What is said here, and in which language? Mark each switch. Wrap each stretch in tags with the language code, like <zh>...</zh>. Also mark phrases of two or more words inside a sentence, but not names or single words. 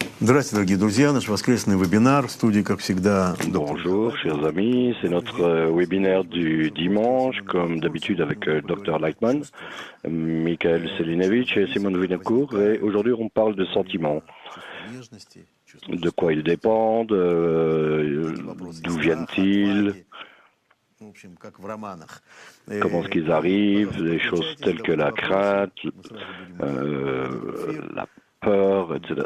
<ru>Здравствуйте, дорогие друзья. Наш воскресный вебинар в студии, как всегда.</ru> <fr>Bonjour, chers amis. C'est notre webinaire du dimanche, comme d'habitude avec Dr Lightman, Michael Selinevich et Simone Winocourt. Et aujourd'hui, on parle de sentiments. De quoi ils dépendent, d'où viennent-ils, comment est-ce qu'ils arrivent, des choses telles que la crainte, la peur, etc.</fr>